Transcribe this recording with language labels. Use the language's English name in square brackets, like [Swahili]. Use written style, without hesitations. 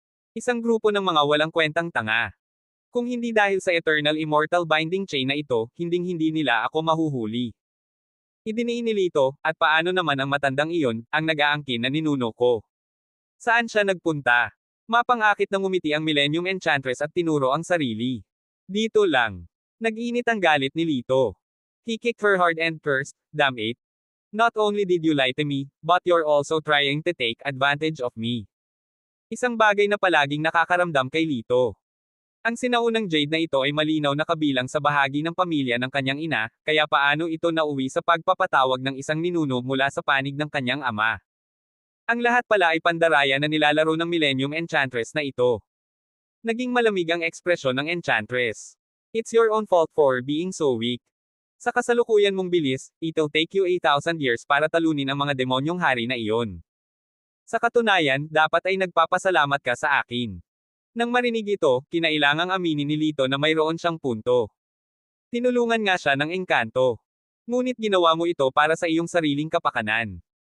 [Filipino] Isang grupo ng mga walang kwentang tanga. Kung hindi dahil sa eternal immortal binding chain na ito, hinding-hindi nila ako mahuhuli. Idiniin ni Lito, at paano naman ang matandang iyon, ang nag-aangkin na ninuno ko? Saan siya nagpunta? Mapangakit na ngumiti ang Millennium Enchantress at tinuro ang sarili. Dito lang. Nag-init ang galit ni Lito. [English] He kicked her hard and cursed, damn it. Not only did you lie to me, but you're also trying to take advantage of me. [Filipino] Isang bagay na palaging nakakaramdam kay Lito. Ang sinaunang jade na ito ay malinaw na kabilang sa bahagi ng pamilya ng kanyang ina, kaya paano ito nauwi sa pagpapatawag ng isang ninuno mula sa panig ng kanyang ama. Ang lahat pala ay pandaraya na nilalaro ng Millennium Enchantress na ito. Naging malamig ang ekspresyon ng Enchantress. [English] It's your own fault for being so weak. [Filipino] Sa kasalukuyan mong bilis, [English] it'll take you 8,000 years [Filipino] para talunin ang mga demonyong hari na iyon. Sa katunayan, dapat ay nagpapasalamat ka sa akin. Nang marinig ito, kinailangang aminin ni Lito na mayroon siyang punto. Tinulungan nga siya ng engkanto. Ngunit ginawa mo ito para sa iyong sariling kapakanan.